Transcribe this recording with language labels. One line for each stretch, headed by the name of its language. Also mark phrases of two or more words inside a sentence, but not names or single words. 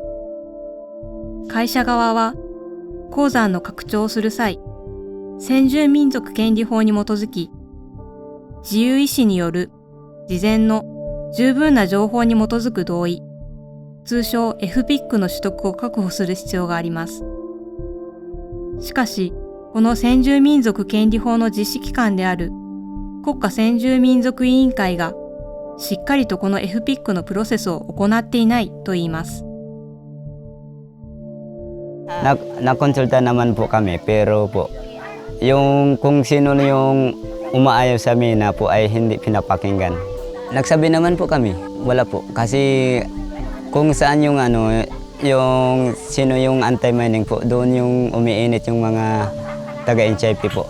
Japanese: 会社側は鉱山の拡張をする際、先住民族権利法に基づき、自由意思による事前の十分な情報に基づく同意、通称 FPIC の取得を確保する必要があります。しかし、この先住民族権利法の実施機関である国家先住民族委員会がしっかりとこの FPIC のプロセスを行っていないと言います。
Filipino: Nakonsulta naman po kami pero po yung kung sino na yung umaayaw sa amin na po ay hindi pinapakinggan. Nagsabi naman po kami, wala po. Kasi kung saan yung yung sino yung anti-mining po, doon yung umiinit yung mga taga-NCIP po.